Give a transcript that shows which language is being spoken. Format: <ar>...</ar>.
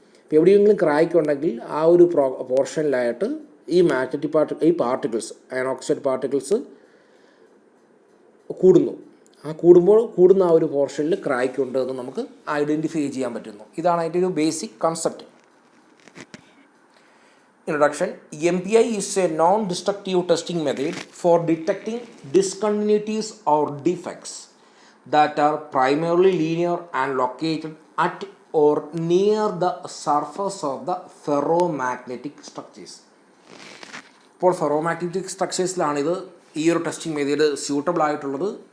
<ml>ഇപ്പോൾ എവിടെയെങ്കിലും ക്രാക്ക് ഉണ്ടെങ്കിൽ ആ ഒരു പോർഷനിലായിട്ട് ഈ magnetic particles, iron oxide particles കൂടുന്നു. കൂടുന്ന ആ ഒരു പോർഷനിൽ ക്രാക്ക് ഉണ്ട് എന്ന് നമുക്ക് ഐഡൻറ്റിഫൈ ചെയ്യാൻ പറ്റുന്നു. ഇതാണ് അതിൻ്റെ ഒരു basic concept.</ml> <en>Introduction. MPI is a non-destructive testing method for detecting discontinuities or defects that are primarily linear and located at or near the surface of the ferromagnetic structures.</en> <ml>ഇപ്പോൾ ferromagnetic സ്ട്രക്ചേഴ്സിലാണ് ഈ ഒരു testing method suitable ആയിട്ടുള്ളത്.</ml>